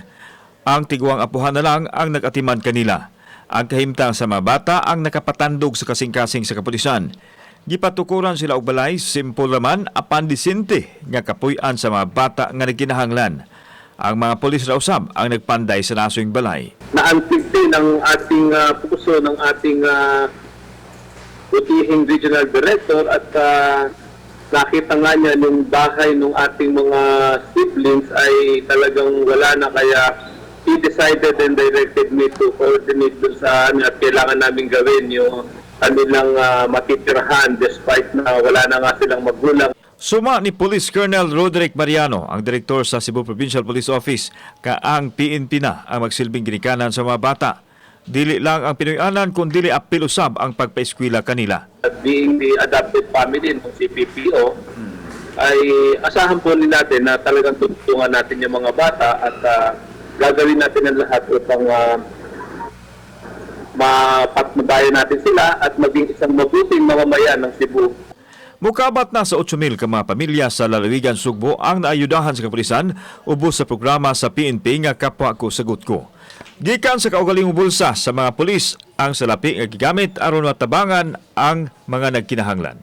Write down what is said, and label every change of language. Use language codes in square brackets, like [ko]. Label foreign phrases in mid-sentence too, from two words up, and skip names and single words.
[ceb] Ang tiguang apuhan na lang ang nag-atiman kanila. Ang kahimtang sa mga bata ang nakapatandog sa kasing-kasing sa kapulisan. Gipatukuran sila og balay, simple raman apan disente nga kapuy-an sa mga bata nga nagkinahanglan. Ang mga pulis na usab ang nagpanday sa nasong balay. [tl] Naantig din ang ating puso ng ating butihing regional director at nakita nga niya yung bahay ng ating mga siblings ay talagang wala na, kaya [en] he decided and directed me to coordinate [tl] dun sa at kailangan namin gawin yung kanilang matitirahan despite na wala na nga silang magulang. [ceb] Suma ni Police Colonel Roderick Mariano, ang direktor sa Cebu Provincial Police Office, kaang PNP na ang magsilbing ginikanan sa mga bata. Dili lang ang Pinoyanan kundi apil usab ang pagpaeskwela kanila. [en] Being the adopted family [tl] ng CPPO, ay asahan po natin na talagang tutulungan natin yung mga bata at gagawin natin ang lahat upang mapatnubayan natin sila at maging isang mabuting mamamayan ng Cebu. [ceb] Mukabat na sa 8,000 ka mga pamilya sa lalawigan Sugbo ang naayudahan sa kapulisan ubos sa programa sa PNP nga Kapwa Ko Sagot Ko. Gikan sa kaugaling bulsa sa mga pulis ang salapi nga gigamit aron matabangan ang mga nagkinahanglan.